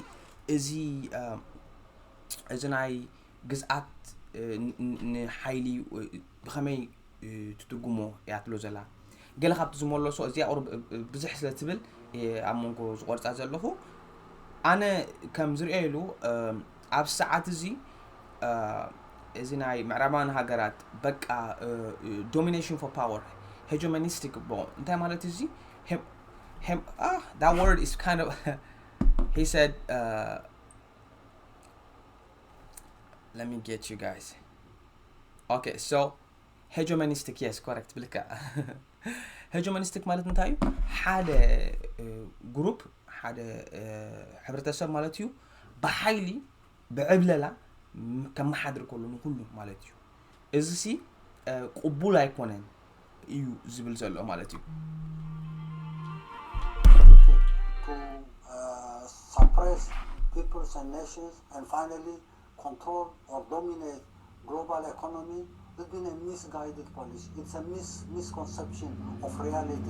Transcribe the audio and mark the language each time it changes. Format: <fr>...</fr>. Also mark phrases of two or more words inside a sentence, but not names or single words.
<ti>እዚ ናይ ግዝኣት ንሓይሊ ብኸመይ ትትርጉሞ እያ ትብሎ ዘላ ገለ ካብቲ ዝመለሶ እዚኣ ቁርብ ብዙሕ ስለ ትብል ኣብ መንጎ ዝቆርፃ ዘለኹ ኣነ ከም ዝሪኦ ኢሉ ኣብ ሰዓት እዚ ናይ ምዕራባውያን ሃገራት በቃ</ti> <en>domination for power hegemonistic</en> <ti>ቦ እንታይ ማለት እዚ</ti> <en>that word is kind of he said let me get you guys okay so hegemonistic yes correct</en> <ti>ብልካ hegemonistic ማለት እንታይ እዩ ሓደ ግሩፕ ሓደ ሕብረተሰብ ማለት እዩ ብሓይሊ ብዕብለላ ከመሓድር ከሎ ንኩሉ ማለት እዩ እዚ ሲ ቅቡል ኣይኮነን እዩ ዝብል ዘሎ ማለት እዩ</ti> <en>to suppress peoples and nations and finally control or dominate global economy. It's been a misguided policy. It's a misconception of realities.</en>